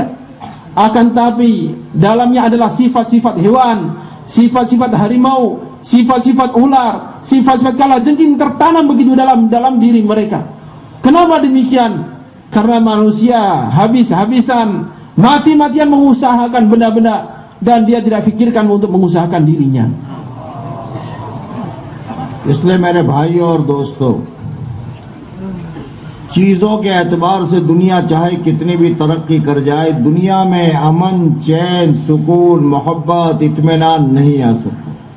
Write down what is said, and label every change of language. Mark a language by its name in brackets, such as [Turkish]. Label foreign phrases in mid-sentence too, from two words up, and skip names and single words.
[Indonesian] Akan tapi dalamnya adalah sifat-sifat hewan, sifat-sifat harimau, sifat-sifat ular, sifat-sifat kalajengking tertanam begitu dalam diri mereka. Kenapa demikian? Karena manusia habis-habisan, mati-matian mengusahakan benda-benda, dan dia tidak fikirkan untuk mengusahakan dirinya. [Hindi] इसलिए मेरे भाइयों और दोस्तों, चीजों के एतबार से दुनिया चाहे कितनी भी तरक्की कर जाए, दुनिया में अमन, चैन, सुकून, मोहब्बत, इत्मीनान नहीं आ सकता।